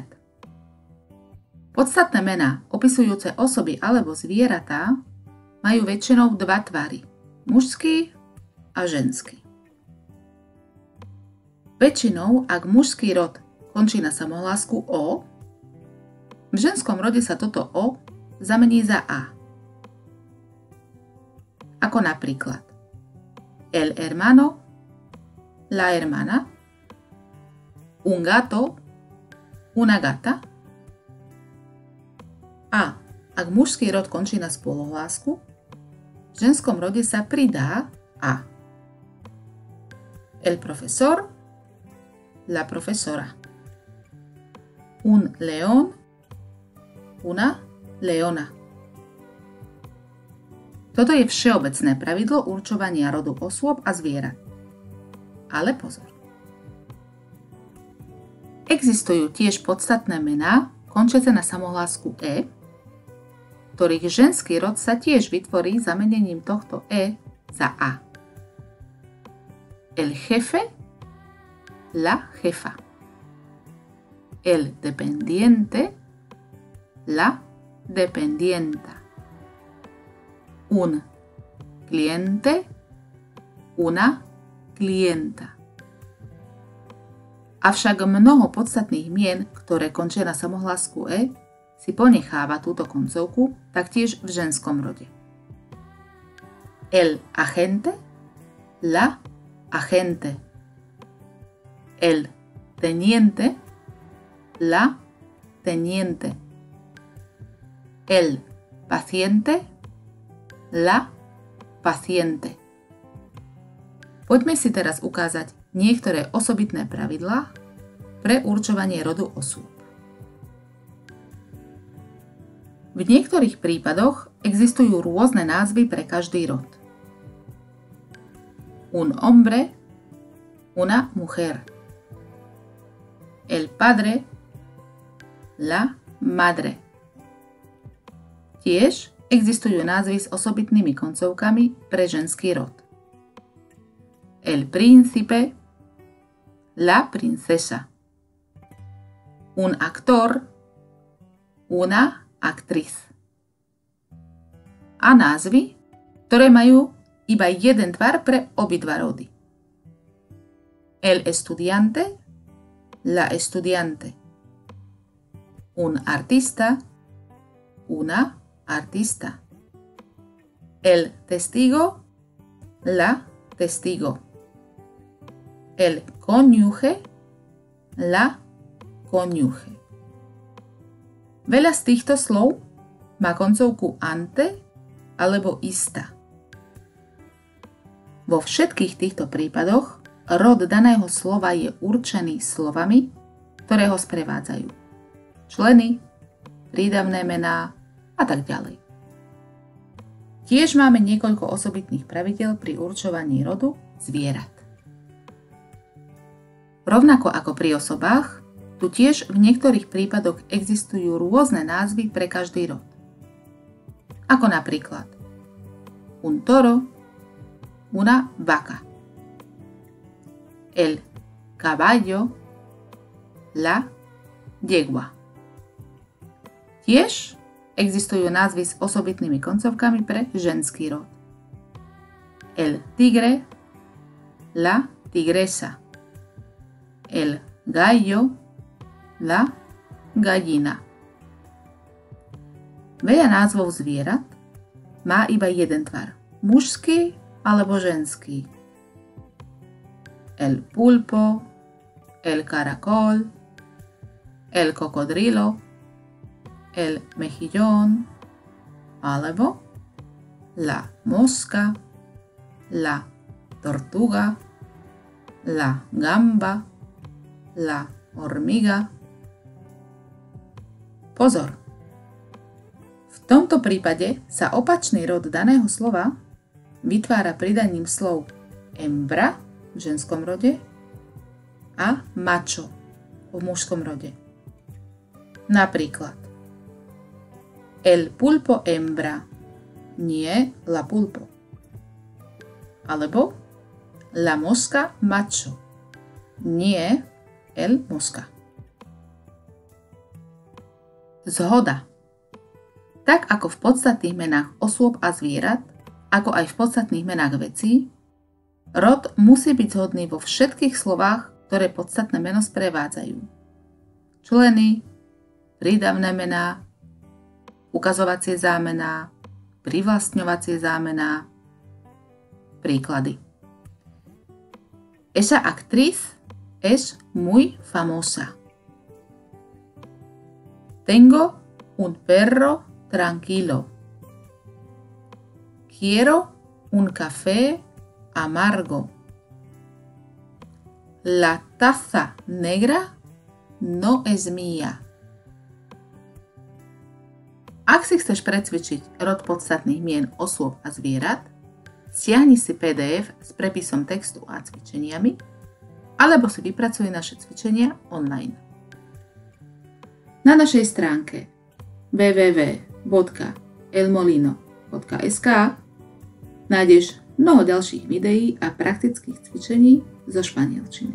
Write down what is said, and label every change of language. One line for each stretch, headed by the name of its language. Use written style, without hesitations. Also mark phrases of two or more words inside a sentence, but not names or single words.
Slovak: Podstatné mená opisujúce osoby alebo zvieratá majú väčšinou dva tvary, mužský a ženský. Väčšinou, ak mužský rod končí na samohlásku O, v ženskom rode sa toto O zamení za A. Ako napríklad
Spanish: el hermano, la hermana, un gato, una gata.
Slovak: A ak mužský rod končí na spoluhlásku, v ženskom rode sa pridá A.
Spanish: El profesor, la profesora. Un león, una leona.
Slovak: Toto je všeobecné pravidlo určovania rodu osôb a zvierat. Ale pozor. Existujú tiež podstatné mená končiace na samohlásku E, ktorých ženský rod sa tiež vytvorí zamenením tohto E za A.
Spanish: El jefe, la jefa. El dependiente, la dependienta. Un cliente, una clienta.
Slovak: Avšak mnoho podstatných mien, ktoré končia na samohlásku E, si ponecháva túto koncovku taktiež v ženskom rode.
Spanish: El agente, la agente. El teniente, la teniente. El paciente, la paciente.
Slovak: Poďme si teraz ukázať niektoré osobitné pravidlá pre určovanie rodu osôb. V niektorých prípadoch existujú rôzne názvy pre každý rod.
Spanish: Un hombre, una mujer. El padre, la madre.
Slovak: Tiež existujú názvy s osobitnými koncovkami pre ženský rod.
Spanish: El príncipe, la princesa. Un actor, una actriz.
Slovak: A názvy, ktoré majú iba jeden tvar pre obidva rody.
Spanish: El estudiante, la estudiante. Un artista, una artista. El testigo, la testigo. El cónyuge, la cónyuge.
Slovak: Veľa z týchto slov má koncovku ante alebo ista. Vo všetkých týchto prípadoch rod daného slova je určený slovami, ktoré ho sprevádzajú. Členy, prídavné mená a tak ďalej. Tiež máme niekoľko osobitných pravidiel pri určovaní rodu zvierat. Rovnako ako pri osobách, tu tiež v niektorých prípadoch existujú rôzne názvy pre každý rod. Ako napríklad
Spanish: un toro, una vaca. El caballo, la yegua.
Slovak: Tiež existujú názvy s osobitnými koncovkami pre ženský rod.
Spanish: El tigre, la tigresa. El gallo, la gallina.
Slovak: Veľa názvov zvierat má iba jeden tvar, mužský alebo ženský.
Spanish: El pulpo, el caracol, el cocodrilo, el mejillón, alebo la mosca, la tortuga, la gamba, la hormiga.
Slovak: Pozor! V tomto prípade sa opačný rod daného slova vytvára pridaním slov hembra v ženskom rode a macho v mužskom rode.
Spanish: Napríklad el pulpo hembra, nie la pulpo. Alebo la mosca macho, nie el mosca.
Slovak: Zhoda. Tak ako v podstatných menách osôb a zvierat, ako aj v podstatných menách vecí, rod musí byť zhodný vo všetkých slovách, ktoré podstatné meno sprevádzajú. Členy, prídavné mená, ukazovacie zámená, privlastňovacie zámená. Príklady.
Spanish: Esa actriz es muy famosa. Tengo un perro tranquilo. Quiero un café amargo. La taza negra no es mía.
Slovak: Ak si chceš precvičiť rod podstatných mien osôb a zvierat, stiahni si PDF s prepisom textu a cvičeniami, alebo si vypracuj naše cvičenia online. Na našej stránke www.elmolino.sk nájdeš mnoho ďalších videí a praktických cvičení zo španielčiny.